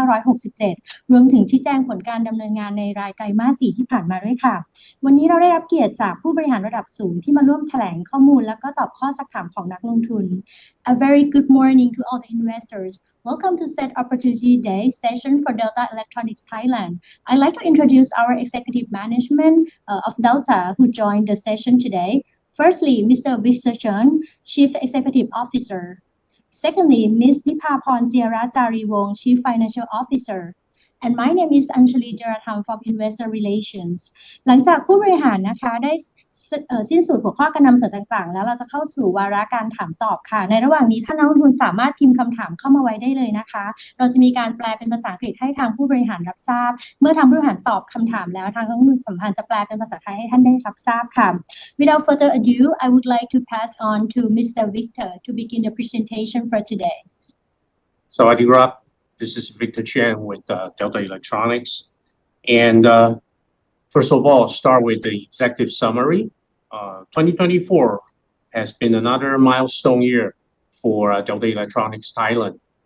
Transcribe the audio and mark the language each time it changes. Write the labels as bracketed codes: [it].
[th] 2567รวมถึงชี้แจงผลการดำเนินงานในรายไตรมาส4ที่ผ่านมาด้วยค่ะวันนี้เราได้รับเกียรติจากผู้บริหารระดับสูงที่มาร่วมแถลงข้อมูลและก็ตอบข้อซักถามของนักลงทุน [en] A very good morning to all the investors. Welcome to Set Opportunity Day session for Delta Electronics Thailand. I'd like to introduce our executive management of Delta who joined the session today. Firstly, Mr. Victor Chen, Chief Executive Officer. Secondly, Ms. Dipaporn Jiarajariwong, Chief Financial Officer. And my name is Anjali Jaratham from Investor Relations [th] หลังจากผู้บริหารนะคะได้สิ้นสุดหัวข้อการนำเสนอต่างๆแล้วเราจะเข้าสู่วาระการถามตอบค่ะในระหว่างนี้ท่านนักลงทุนสามารถพิมพ์คำถามเข้ามาไว้ได้เลยนะคะเราจะมีการแปลเป็นภาษาอังกฤษให้ทางผู้บริหารรับทราบเมื่อทางผู้บริหารตอบคำถามแล้วทางนักลงทุนสัมพันธ์จะแปลเป็นภาษาไทยให้ท่านได้รับทราบค่ะ [en] Without further ado, I would like to pass on to Mr. Victor to begin the presentation for today. [th] สวัสดีครับ [en] This is Victor Chen with Delta Electronics. And first of all, start with the executive summary. 2024 has been another milestone year for Delta Electronics Thailand.